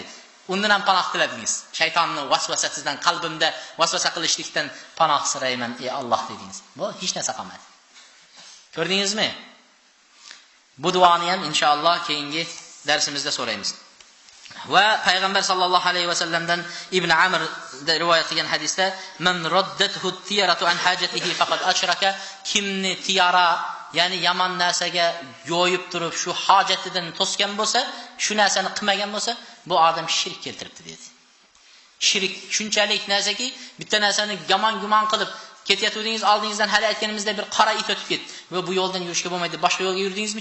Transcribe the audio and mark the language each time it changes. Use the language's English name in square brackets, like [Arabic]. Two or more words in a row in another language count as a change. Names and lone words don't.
[Uzbek] Undan ham panoh tiladingiz. Shaytonning vasvasasidan, qalbimda vasvasa qilishlikdan panoh so'rayman, ey Alloh dedingiz. Bu hech narsa qolmadi. Ko'rdingizmi? Bu duoni ham inshaalloh keyingi darsimizda so'raymiz. Va payg'ambar sallallohu alayhi vasallamdan Ibn Amr rivoyat qilgan hadisda [Arabic] من ردته الطيرة عن حاجته فقد أشرك, [Uzbek] kimni tiyara, ya'ni yomon narsaga yo'yib turib shu hojatidan to'sgan bo'lsa, shu narsani qilmagan bo'lsa, bu odam shirk keltiribdi dedi. Shirk shunchalik narsaki, bitta narsani yomon gumon qilib ketayotdingiz, oldingizdan hali aytganimizda bir qora it o'tib ketdi va bu yo'ldan yurishga bo'lmaydi, boshqa yo'lga yurdingizmi?